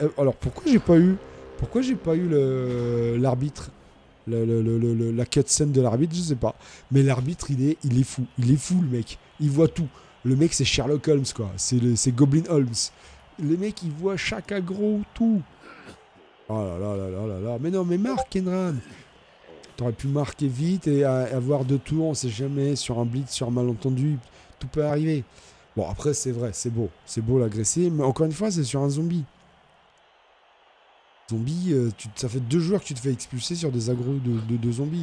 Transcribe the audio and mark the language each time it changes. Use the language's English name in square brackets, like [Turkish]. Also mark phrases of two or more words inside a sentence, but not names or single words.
[French] Alors, pourquoi j'ai pas eu l'arbitre la cutscene de l'arbitre, je sais pas. Mais l'arbitre, il est fou. Il est fou, le mec. Il voit tout. Le mec, c'est Sherlock Holmes, quoi. C'est Goblin Holmes. Le mec, il voit chaque aggro, tout. Oh là là là là là là. Mais non, mais marque, Kendran. T'aurais pu marquer vite et avoir 2 tours, on sait jamais, sur un blitz, sur un malentendu, tout peut arriver. Bon, après, c'est vrai, c'est beau l'agresser, mais encore une fois, c'est sur un zombie. Zombie, ça fait 2 joueurs que tu te fais expulser sur des agros de zombies.